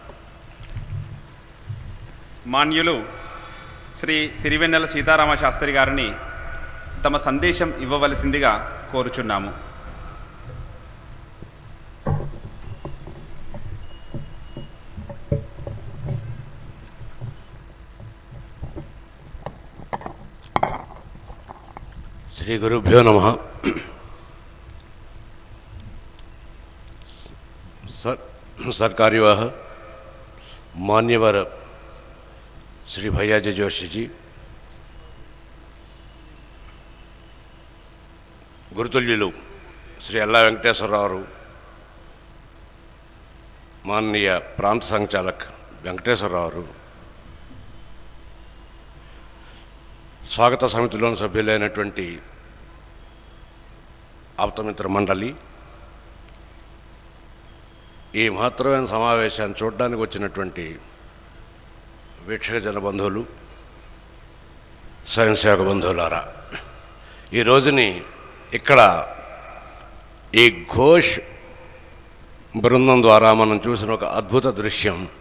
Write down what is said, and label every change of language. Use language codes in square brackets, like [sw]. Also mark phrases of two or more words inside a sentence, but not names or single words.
[te] మాన్యులు శ్రీ సిరివెన్నెల సీతారామ శాస్త్రి గారిని తమ సందేశం ఇవ్వవలసిందిగా కోరుచున్నాము. [sa] శ్రీ గురుభ్యో నమః. [te] సర్కార్యవాహ మాన్యవర శ్రీ భైయాజీ జోషి జీ, గురుతుల్యులు శ్రీ ఎల్ల వెంకటేశ్వరరావు, మాననీయ ప్రాంత సంచాలక వెంకటేశ్వరరావు, స్వాగత సమితిలోని సభ్యులైనటువంటి ఆప్తమిత్ర మండలి, ఈ మహత్తరమైన సమావేశాన్ని చూడడానికి వచ్చినటువంటి వీక్షక జన బంధువులు, స్వయం సేవక బంధువులారా, ఈ రోజుని ఇక్కడ ఈ ఘోష్ బృందం ద్వారా మనం చూసిన ఒక అద్భుత దృశ్యం,